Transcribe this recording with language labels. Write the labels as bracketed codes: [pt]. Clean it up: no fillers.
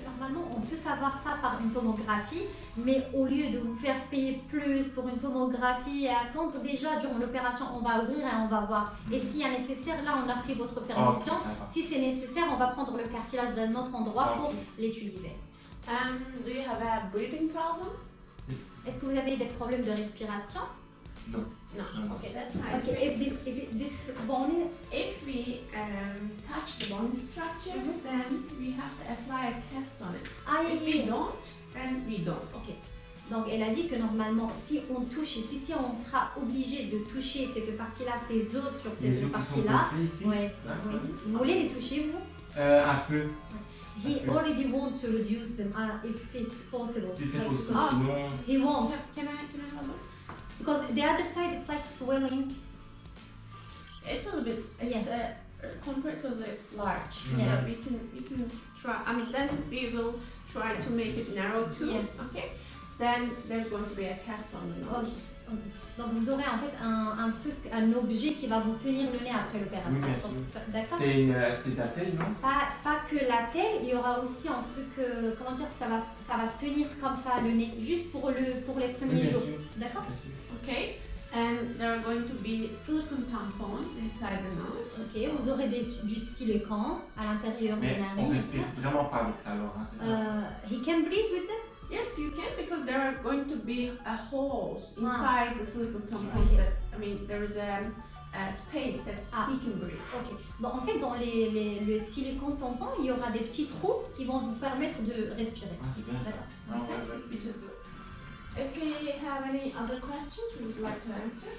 [fr] Normalement, on peut savoir ça par une tomographie, mais au lieu de vous faire payer plus pour une tomographie et attendre, déjà durant l'opération, on va ouvrir et on va voir. Et s'il y a nécessaire, là, on a pris votre permission. Si c'est nécessaire, on va prendre le cartilage d'un autre endroit pour l'utiliser. [en] Do you have a breathing problem? [fr] Est-ce que vous avez des problèmes de respiration? Non. [en] No. Okay, that's fine. Okay, if this bone, If we touch the bone structure, then we have to apply a cast on it. If we don't, then we don't. Ok. [fr] Donc elle a dit que normalement, si on touche ici, si on sera obligé de toucher cette partie-là, ces os sur cette partie-là. Ouais. Oui. Vous voulez les toucher vous? Un peu. [en] He already wants to reduce them if it's possible. [fr] Si c'est [en] Like, [fr] possible, oh, sinon. [en] he won't. Can I have a look? Because the other side it's like swelling. It's a little bit. It's comparatively large. Mhm. Yeah, we can try. I mean, then we will try to make it narrow too. Yeah. Okay. Then there's going to be a cast on the nose. [fr] Donc vous aurez en fait un truc, un objet qui va vous tenir le nez après l'opération. Oui, D'accord? C'est une espèce d'appel, non? Pas que la tête, il y aura aussi un truc, comment dire, ça va tenir comme ça le nez, juste pour les premiers jours. D'accord? [en] Okay. And there are going to be silicone tampons inside the nose. [fr] Ok, vous aurez du silicone à l'intérieur des Mais on narines. respire vraiment pas avec ça alors, hein, c'est ça? [en] He can breathe with them? Yes, you can, because there are going to be holes inside the silicone tampons. Okay. That, I mean, there is a space that he can breathe. Ok. [fr] Donc en fait, dans le silicone tampon, il y aura des petits trous qui vont vous permettre de respirer. Ah, c'est bien ça. D'accord. Ah, ouais. [en] Which is good. If we have any other questions, we would like to answer.